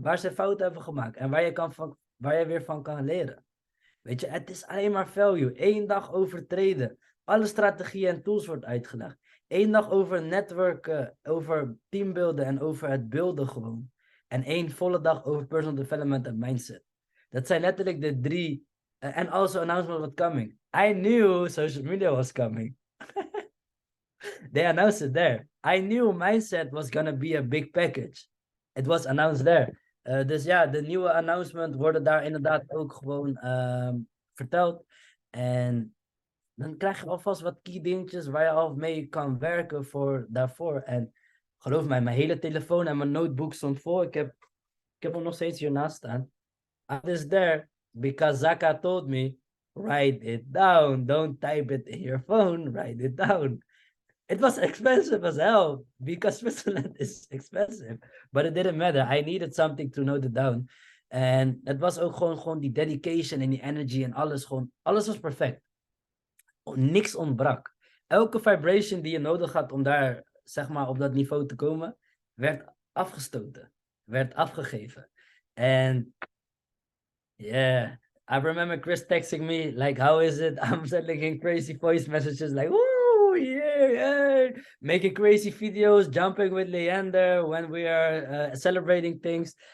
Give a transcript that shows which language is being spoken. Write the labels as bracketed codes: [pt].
[nl] Waar ze fouten hebben gemaakt en waar je weer van kan leren. Weet je, het is alleen maar value. 1 dag overtreden. Alle strategieën en tools wordt uitgelegd. 1 dag over netwerken, over teambuilden en over het beelden gewoon. En 1 volle dag over personal development en mindset. Dat zijn letterlijk de 3. [en] And also announcement was coming. I knew social media was coming. They announced it there. I knew mindset was gonna be a big package. It was announced there. [nl] Dus ja, de nieuwe announcement worden daar inderdaad ook gewoon verteld. En dan krijg je alvast wat key dingetjes waar je al mee kan werken voor daarvoor. En geloof mij, mijn hele telefoon en mijn notebook stond vol. Ik heb hem nog steeds hiernaast staan. [en] I was there because Zaka told me, write it down. Don't type it in your phone, write it down. It was expensive as hell because Switzerland is expensive. But it didn't matter. I needed something to note it down. [nl] En het was ook gewoon die dedication en die energy en alles. Alles was perfect. Niks ontbrak. Elke vibration die je nodig had om daar, zeg maar, op dat niveau te komen, werd afgestoten. Werd afgegeven. [en] En yeah, I remember Chris texting me, like, how is it? I'm sending crazy voice messages like, woo, yeah, making crazy videos, jumping with Leander when we are celebrating things.